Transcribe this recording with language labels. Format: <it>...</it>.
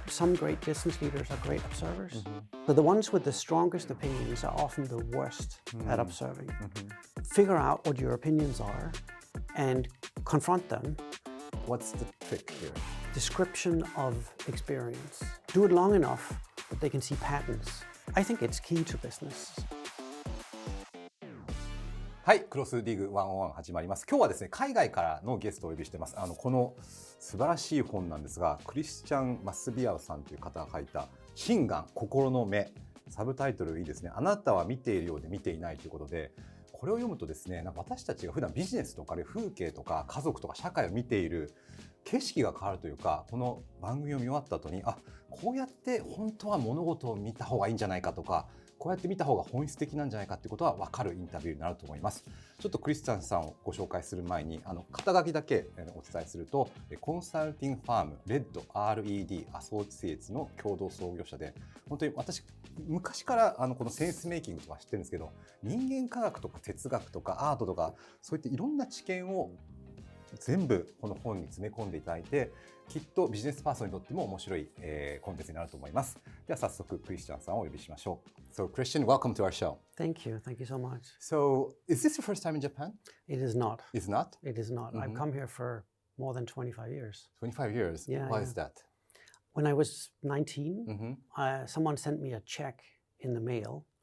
<en>some great business leaders are great observers. But the ones with the strongest opinions are often the worst at observing. Figure out what your opinions are and confront them. What's the trick here? Description of experience. Do it long enough that they can see patterns. I think it's key to business.</en> <ja>はい、クロスディグ101始まります。今日はですね、海外からのゲストをお呼びしてます。この素晴らしい本なんですが、クリスチャン・マスビアウさんという方が書いた心眼、心の目。サブタイトルいいですね。あなたは見ているようで見ていないということで、これを読むとですね、なんか私たちが普段ビジネスとかで風景とか家族とか社会を見ている景色が変わるというか、この番組を見終わった後に、こうやって本当は物事を見た方がいいんじゃないかとか、こうやって見た方が本質的なんじゃないかってことは分かるインタビューになると思います。ちょっとクリスチャンさんをご紹介する前に肩書きだけお伝えすると、コンサルティングファームレッド RED アソーシエイツの共同創業者で、本当に私昔からこのセンスメイキングとか知ってるんですけど、人間科学とか哲学とかアートとかそういったいろんな知見を全部この本に詰め込んでいただいて、きっとビジネスパーソンにとっても面白い、コンテンツになると思います。では早速クリスチャンさんをお呼びしましょう。</ja> <en>So Christian, welcome to our show. Thank you. Thank you so much. So is this your first time in Japan? It is not. It's not? It is not. I've come here for more than 25 years. 25 years? Yeah, Why yeah. is that? When I was 19, someone sent me a check in the mail.</en>